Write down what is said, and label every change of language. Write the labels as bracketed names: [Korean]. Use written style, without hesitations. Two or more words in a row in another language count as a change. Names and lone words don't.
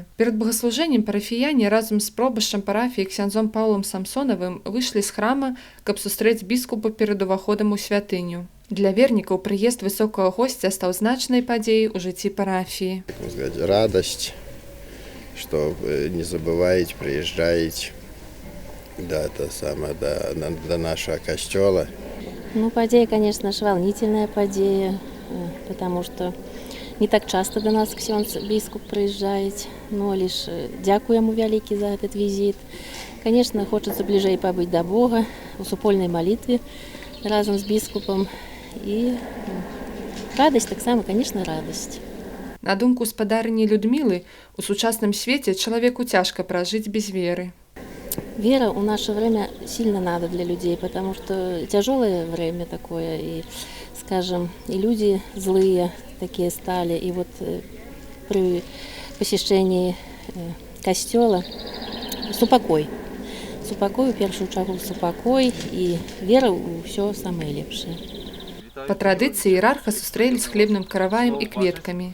[Belarusian] Перад богаслужэннем парафіяне разам з пробашчам парафіі ксяндзом Паўлам Самсонавым выйшлі з храма, каб сустрэць біскупа перад уваходам у святыню. Для вернікаў прыезд высокага госця стаў значнай падзеяй у жыцці парафіі. [Russian] Радасць, што не забываюць, прыязджаюць до нашего костела. Ну, подея, конечно же, волнительная подея, потому что не так часто до нас ксёндз бискуп приезжает, но лишь дякую ему великий за этот визит. Конечно, хочется ближе побыть до Бога, в супольной молитве разом с бискупом. И радость, так само, конечно, радость. [Belarusian] На думку спадарыні Людмілы, у сучасным свеце чалавеку цяжка пражыць без веры. [Russian] Вера в наше время сильно надо для людей, потому что тяжелое время такое, и, скажем, и люди злые такие стали. И вот при посещении костела супокой. Супокой, в первую очередь, супокой, и вера у все самое лепшее. [Belarusian] Па традыцыі іерарха сустрэлі з хлебным караваем і кветкамі.